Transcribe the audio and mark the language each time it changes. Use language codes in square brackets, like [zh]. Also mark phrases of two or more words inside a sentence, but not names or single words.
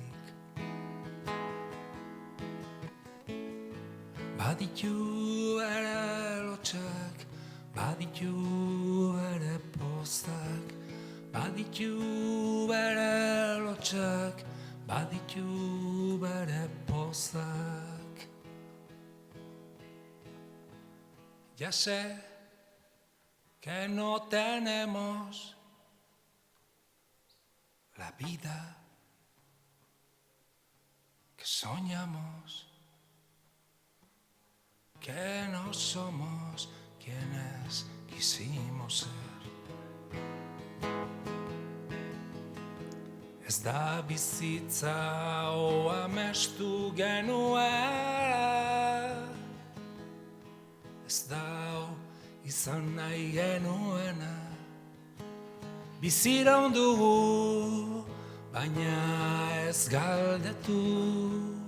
[eu] Baditu bere lotxak, baditu bere pozak, baditu bere lotxak, baditu bere pozak. [es] Ya sé que no tenemos la vida que soñamos, que no somos quienes quisimos ser. [eu] Ez da bizitza amestu genuela, ez da izan nahi genuena, bizira dugu, baina ez galdetu,